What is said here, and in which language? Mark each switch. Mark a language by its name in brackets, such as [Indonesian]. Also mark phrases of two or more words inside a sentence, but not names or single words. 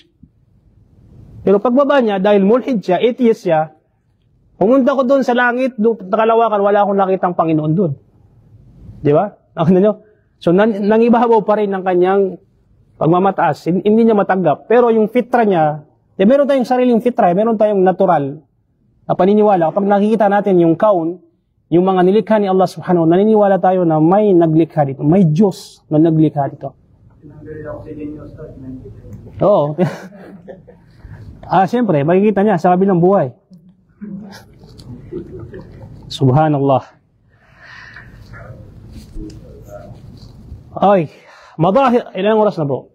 [Filipino] Pero pagbaba niya, dahil mulhid siya, atheist siya, pumunta ko doon sa langit, doon nakalawakan, wala akong nakitang Panginoon doon. Di ba? So, nangibabaw pa rin ng kanyang pagmamataas. Hindi niya matanggap. Pero yung fitra niya, meron tayong sariling fitra, meron tayong natural na paniniwala. Kapag nakikita natin yung kaun, yung mga nilikha ni Allah [Arabic] سبحانه وتعالى, [Filipino] naniniwala tayo na may naglikha dito. May Diyos na naglikha dito. Oo. Siyempre, makikita niya sa kabilang buhay. Subhanallah. Ay, madahir. Ilang oras na bro?